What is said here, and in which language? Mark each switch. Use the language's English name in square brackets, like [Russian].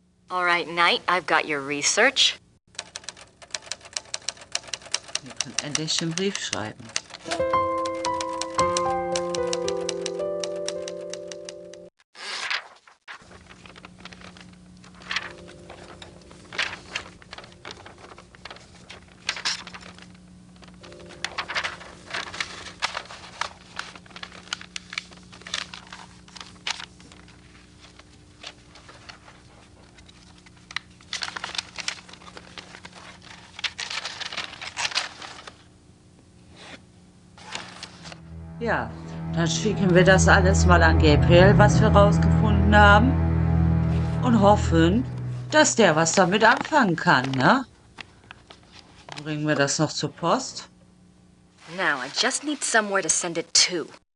[English] All right, Knight, I've got your research. [German] Wir können endlich den Brief schreiben. Ja, dann schicken wir das alles mal an Gabriel, was wir rausgefunden haben, und hoffen, dass der was damit anfangen kann, ne? Bringen wir das noch zur Post? [English] Now, I just need somewhere to send it to.